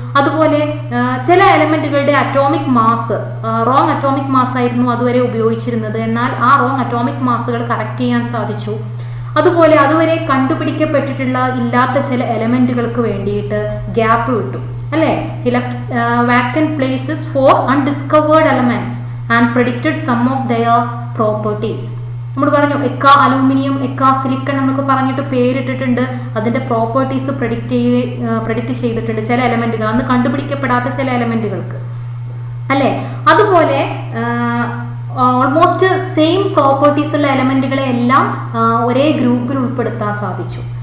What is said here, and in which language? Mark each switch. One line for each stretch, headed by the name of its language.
Malayalam: അതുപോലെ ചില എലമെന്റുകളുടെ atomic mass, wrong atomic mass ആയിരുന്നു അതുവരെ ഉപയോഗിച്ചിരുന്നത്. എന്നാൽ ആ റോങ് അറ്റോമിക് മാസുകൾ കറക്റ്റ് ചെയ്യാൻ സാധിച്ചു. അതുപോലെ അതുവരെ കണ്ടുപിടിക്കപ്പെട്ടിട്ടുള്ള ഇല്ലാത്ത ചില എലമെന്റുകൾക്ക് വേണ്ടിയിട്ട് ഗ്യാപ്പ് വിട്ടു, അല്ലെ.
English: He left vacant places for undiscovered elements and predicted some of their properties.
Malayalam: നമ്മൾ പറഞ്ഞു എക്ക അലൂമിനിയം, എക്ക സിലിക്കൺ എന്നൊക്കെ പറഞ്ഞിട്ട് പേരിട്ടിട്ടുണ്ട്. അതിന്റെ പ്രോപ്പർട്ടീസ് പ്രെഡിക്റ്റ് ചെയ്തിട്ടുണ്ട് ചില എലമെന്റുകൾ, അന്ന് കണ്ടുപിടിക്കപ്പെടാത്ത ചില എലമെന്റുകൾക്ക്, അല്ലെ. അതുപോലെ ഓൾമോസ്റ്റ് സെയിം പ്രോപ്പർട്ടീസ് ഉള്ള എലമെന്റുകളെ എല്ലാം ഒരേ ഗ്രൂപ്പിൽ ഉൾപ്പെടുത്താൻ സാധിച്ചു.